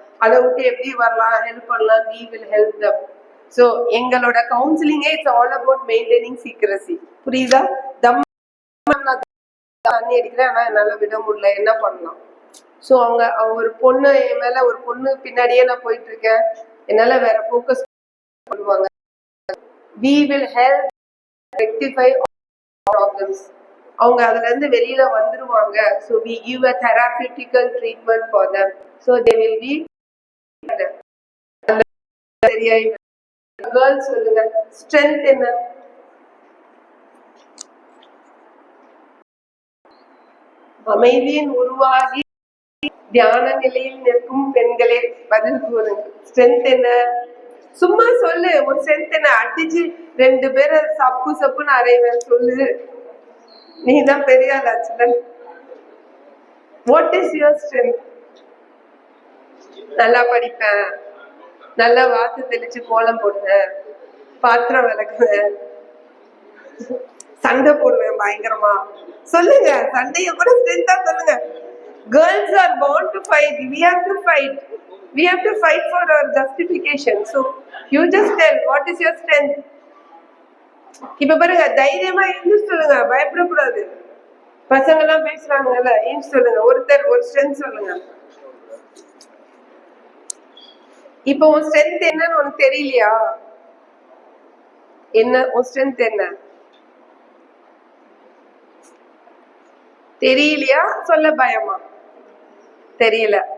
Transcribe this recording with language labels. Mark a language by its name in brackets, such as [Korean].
[Tamil] அதை விட்டு எப்படி வரலாம், ஹெல்ப் பண்ணலாம், [English] we will help them. [Tamil] So எங்களோட கவுன்சிலிங்கே [English] It's all about maintaining secrecy. [Tamil] புரியுதா? தண்ணி அடிக்கிறேன் ஆனா என்னால விட முடியல, என்ன பண்ணலாம்? ஸோ அவங்க ஒரு பொண்ணு என் மேல, ஒரு பொண்ணு பின்னாடியே நான் போயிட்டு இருக்கேன், என்னால வேற ஃபோக்கஸ் பண்ணுவாங்க. [English] we will help rectify problems. [Tamil] அவங்க அதுல இருந்து வெளியில வந்துருவாங்க. [English] So we give a therapeutical treatment for them, so they will be [Tamil] சரியா? girls சொல்லுங்க, strength என்ன? அமைதியின் உருவாகி தியான நிலையில் நிற்கும் பெண்களே பதில் கூறுங்க. ஸ்ட்ரென்த் என்ன? சும்மா சொல்லு. ஒரு ஸ்ட்ரென்த் என்ன? அடிச்சு 2 பேரை சப்பு சப்புன்னு அறைவேன் சொல்லு. நீதான் பெரிய ஆளாச்சுல. [English] What is your strength? [Tamil] நல்லா படிப்பேன், நல்லா வாத்து தெளிச்சு கோலம் போடுவேன், பாத்திரம் விளக்குவேன், சண்டை போடுவேன் பயங்கரமா. சொல்லுங்க, சண்டைய கூட ஸ்ட்ரென்த்தா சொல்லுங்க. [English] Girls are born to fight. We have to fight. We have to fight for our justification. So you just tell what is your strength. [Tamil] இப்ப பாருங்க, தைரியமா இருந்து சொல்லுங்க, பயப்படக்கூடாது. பசங்க எல்லாம் பேசுறாங்கல்ல, இருந்து சொல்லுங்க. ஒருத்தர் ஒரு ஸ்ட்ரென்த் சொல்லுங்க. இப்ப உன் ஸ்ட்ரென்த் என்னன்னு உனக்கு தெரியலையா? என்ன உன் ஸ்ட்ரென்த் என்ன தெரியலையா? சொல்ல பயமா? தெரியல.